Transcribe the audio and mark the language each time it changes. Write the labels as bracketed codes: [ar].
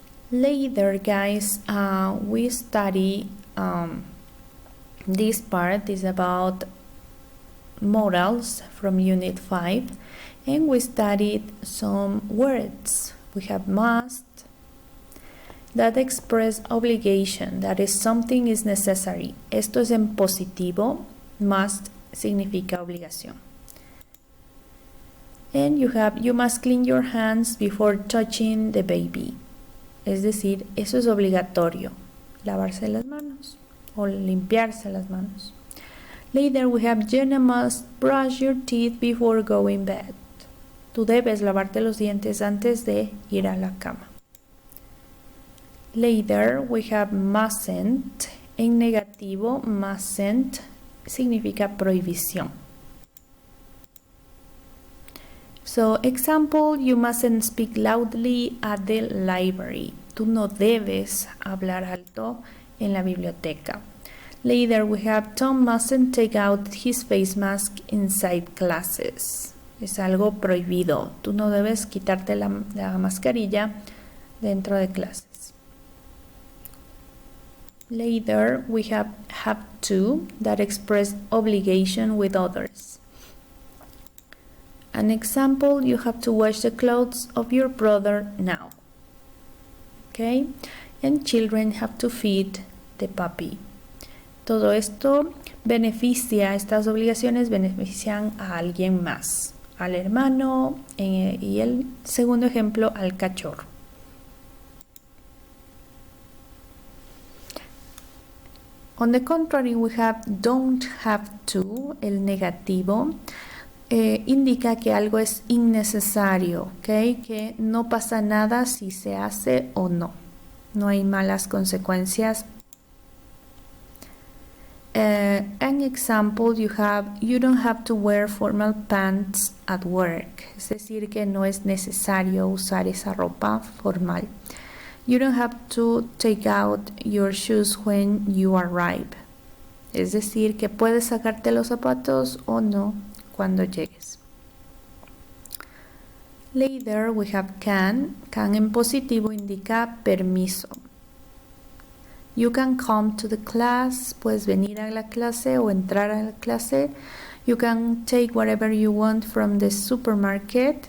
[en] Later, guys, we study this part is about modals from Unit 5, and we studied some words. We have must, that express obligation, that is something is necessary. [es] Esto es en positivo, must significa obligación. [en] And you have, you must clean your hands before touching the baby. [es] Es decir, eso es obligatorio, lavarse las manos o limpiarse las manos. [en] Later we have, Jenna must brush your teeth before going bed. [es] Tú debes lavarte los dientes antes de ir a la cama. [en] Later we have mustn't. [es] En negativo, mustn't significa prohibición. [en] So, example, you mustn't speak loudly at the library. [es] Tú no debes hablar alto en la biblioteca. [en] Later we have, Tom mustn't take out his face mask inside classes. [es] Es algo prohibido. Tú no debes quitarte la mascarilla dentro de clases. [en] Later we have to, that express obligation with others. An example, you have to wash the clothes of your brother now. Okay? And children have to feed the puppy. [es] Todo esto beneficia, estas obligaciones benefician a alguien más, al hermano y el segundo ejemplo, al cachorro. [en] On the contrary, we have don't have to, [es] el negativo. Indica que algo es innecesario, ¿okay? Que no pasa nada si se hace o no. No hay malas consecuencias. [en] An example, you don't have to wear formal pants at work. [es] Es decir, que no es necesario usar esa ropa formal. [en] You don't have to take out your shoes when you arrive. [es] Es decir, que puedes sacarte los zapatos o no cuando llegues. [en] Later we have can. Can [es] en positivo indica permiso. [en] You can come to the class. [es] Puedes venir a la clase o entrar a la clase. [en] You can take whatever you want from the supermarket.